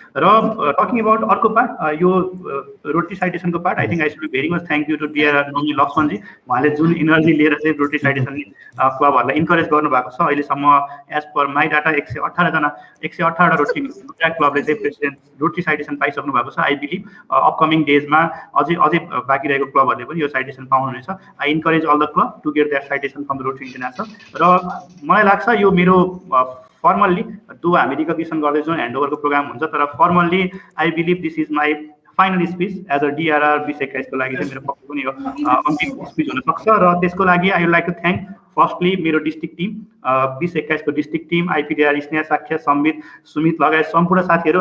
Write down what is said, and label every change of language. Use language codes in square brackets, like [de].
[en] र talking about अर्को part, [ne] यो rotary साइटेसनको part, [en] I think I should be very much thank you to dear Nomi Laxmanji. [ne] उहाँले जुन energy लिएर चाहिँ रोटरी साइटेसन क्लबहरूलाई इन्करेज गर्नुभएको छ। अहिलेसम्म [en] as per my data [ne] 118 rotary क्लबले चाहिँ प्रेसिडेन्ट रोटरी साइटेसन पाइसक्नु भएको छ। [en] I believe upcoming [ne] डेजमा अझै बाँकी रहेको क्लबहरूले पनि यो साइटेसन पाउनुहुनेछ। [en] I encourage all the club to get that citation from the rotary international. [ne] र मलाई लाग्छ यो मेरो फर्मल्ली जो हामी रिकग्निसन गर्दैछौँ ह्यान्डओभरको प्रोग्राम हुन्छ, तर formally [en] I believe this is my final speech as a [ne] DRR 2021 को लागि चाहिँ मेरो पक्कै पनि यो अन्तिम स्पिच हुनसक्छ। र त्यसको लागि [en] I would like to thank firstly [ne] मेरो डिस्ट्रिक्ट टिम, 2021 को डिस्ट्रिक्ट टिम, IPDR, स्नेहा, साक्ष्य, सुमित लगायत सम्पूर्ण साथीहरू।